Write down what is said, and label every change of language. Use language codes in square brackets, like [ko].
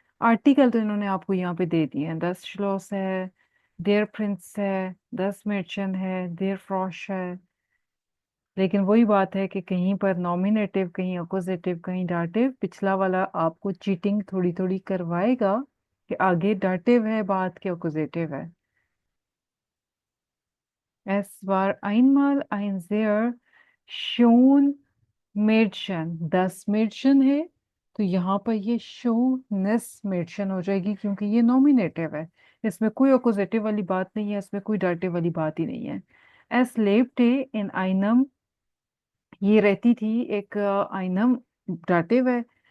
[hi] Article तो इन्होंने आपको यहाँ पे दे दिए हैं। 10 श्लोस है, देयर प्रिंस है, 10 मेर्चन है, देयर फ्रॉश है। लेकिन वही बात है कि कहीं पर नॉमिनेटिव, कहीं अपोजिटिव, कहीं डाटिव। पिछला वाला आपको चीटिंग थोड़ी थोड़ी करवाएगा कि आगे डाटिव है बात के अपोजिटिव है। [de] Es war einmal ein sehr schön Mädchen। [hi] 10 Mädchen है, तो यहाँ पर ये [de] schönes Mädchen [hi] हो जाएगी, क्योंकि ये नॉमिनेटिव है। इसमें कोई अपोजिटिव वाली बात नहीं है, इसमें कोई डाटिव वाली बात ही नहीं है। [de] Es lebte in einem, [hi] ये रहती थी एक आइनम डाटिव है।